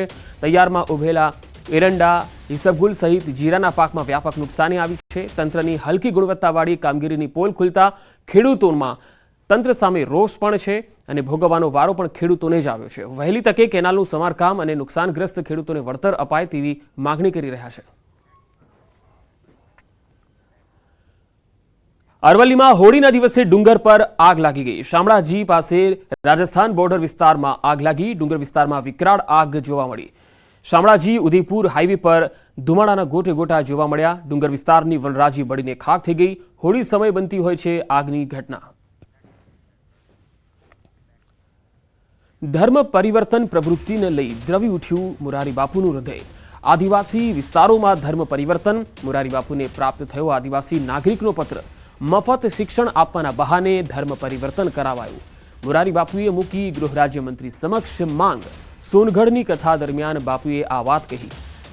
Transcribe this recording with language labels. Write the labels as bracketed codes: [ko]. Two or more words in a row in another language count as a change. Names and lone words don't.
[gu] તૈયારમાં ઉભેલા એરંડા, ઈસબગુલ સહિત જીરાના પાકમાં વ્યાપક નુકસાની આવી છે। તંત્રની હલકી ગુણવત્તાવાળી કામગીરીની પોલ ખુલતા ખેડૂતોમાં તંત્ર સામે રોષ પણ છે અને ભોગવવાનો વારો પણ ખેડૂતોને જ આવ્યો છે। વહેલી તકે કેનાલનું સમારકામ અને નુકસાનગ્રસ્ત ખેડૂતોને વળતર અપાય તેવી માગણી કરી રહ્યા છે। અરવલીમાં હોળીના દિવસે ડુંગર પર આગ લાગી ગઈ। શામળાજી પાસે રાજસ્થાન બોર્ડર વિસ્તારમાં આગ લાગી। ડુંગર વિસ્તારમાં વિકરાળ આગ જોવા મળી। શામળાજી ઉદયપુર હાઈવે પર ધુમાડાના ગોટે ગોટા જોવા મળ્યા। ડુંગર વિસ્તારની વનરાજી બળીને ખાક થઈ ગઈ। હોળી સમય બનતી હોય છે આગની ઘટના। ધર્મ પરિવર્તન પ્રવૃત્તિને લઈ દ્રવી ઉઠ્યું મોરારી બાપુનું હૃદય। આદિવાસી વિસ્તારોમાં ધર્મ પરિવર્તન। મોરારી બાપુને પ્રાપ્ત થયો આદિવાસી નાગરિકનો પત્ર। મફત શિક્ષણ આપવાના બહાને ધર્મ પરિવર્તન કરાવાયું। મોરારી બાપુએ મૂકી ગૃહ રાજ્ય મંત્રી સમક્ષ માંગ। સોનગઢની કથા દરમિયાન બાપુએ આ વાત કહી।